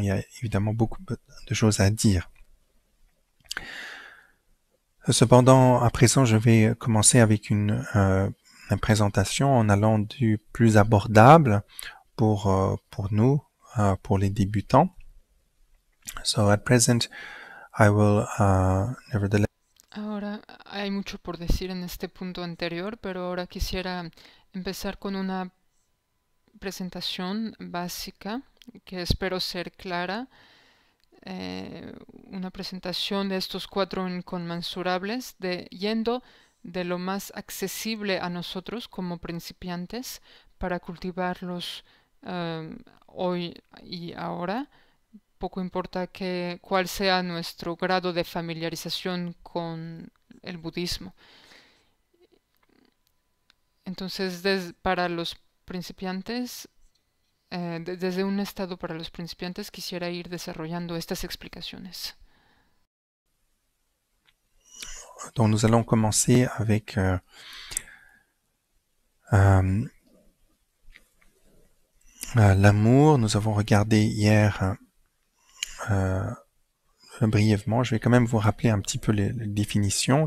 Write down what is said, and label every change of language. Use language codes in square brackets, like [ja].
[fr] Il y a évidemment beaucoup de choses à dire. Cependant, à présent, je vais commencer avec une présentation en allant du plus abordable pour nous, pour les débutants. [en] So at present, I will nevertheless. [es] Ahora hay mucho por decir en este punto anterior, pero ahora quisiera empezar con una presentación básica que espero ser clara. Una presentación de estos cuatro inconmensurables, yendo de lo más accesible a nosotros como principiantes para cultivarlos hoy y ahora. Poco importa cuál sea nuestro grado de familiarización con el budismo. Entonces, para los principiantes, desde un estado para los principiantes, quisiera ir desarrollando estas explicaciones. [fr] Donc nous allons commencer avec l'amour. Nous avons regardé hier brièvement. Je vais quand même vous rappeler un petit peu les définitions.